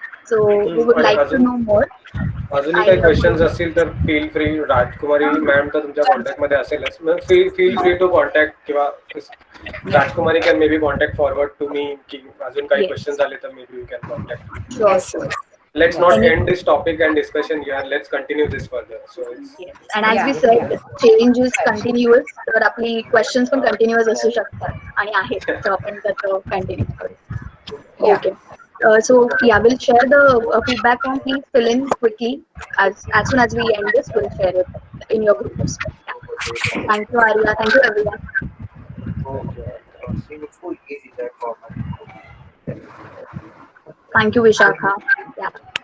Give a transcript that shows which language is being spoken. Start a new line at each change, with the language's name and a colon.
English: So we would like to know more.
Marathi: अजूनही काही questions असतील तर
English: Feel free.
Marathi: राजकुमारी मॅम तर तुमच्या कॉन्टॅक्ट मध्ये असेलच.
English: feel free to contact, किंवा Rajkumari can maybe contact forward to me
Marathi: की अजून काही क्वेश्चन्स आले तर
English: Maybe you can contact. Sure. Let's not end this topic and discussion here. Let's continue this further. So it's And as we said, change is continuous.
Marathi: तर आपली questions पण continuous असू शकतात आणि आहेत, तर आपण त्याचं कंटिन्यू करू. Okay.
English: So yeah, we'll share the feedback form. Please fill in quickly. As soon as we end this, we'll share it in your groups. Yeah. Thank you, Arya. Thank you, everyone. Thank you, Vishakha. Yeah.